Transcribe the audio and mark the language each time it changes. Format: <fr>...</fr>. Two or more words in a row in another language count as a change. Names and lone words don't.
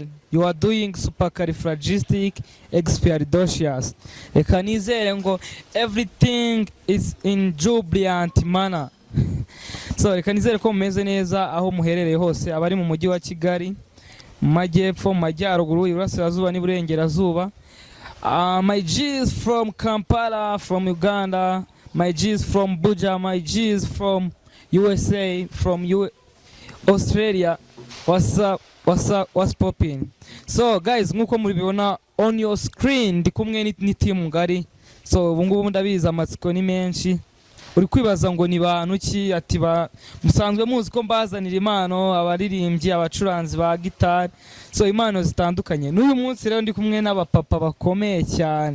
<en>You are doing supercalifragisticexpialidocious.</en> <rw>Reka nizere ngo</rw> <en>everything is in jubilant manner.</en> <rw>So reka nizere ko mumeze neza aho muherereye hose, abari mu mujyi wa Kigali, mu majyepfo, mu majyaruguru, iburasirazuba n'iburengerazuba.</rw> <en>My G's from Kampala, from Uganda, my G's from Buja, my G's from USA, from Australia. What's popping? So guys,</en> <rw>nkuko muribibona</rw> <en>on your screen</en> <rw>ndi kumwe ni team ngari. So ubu ngubu ndabiza amatsiko ni menshi. Uri kwibaza ngo ni bantu ki ati musanzwe muzi ko mbazanira impano abaririmbyi abacuranzi ba gitari. So impano zitandukanye. N'uyu munsi rero ndi kumwe n'abapapa bakomeye cyane.</rw>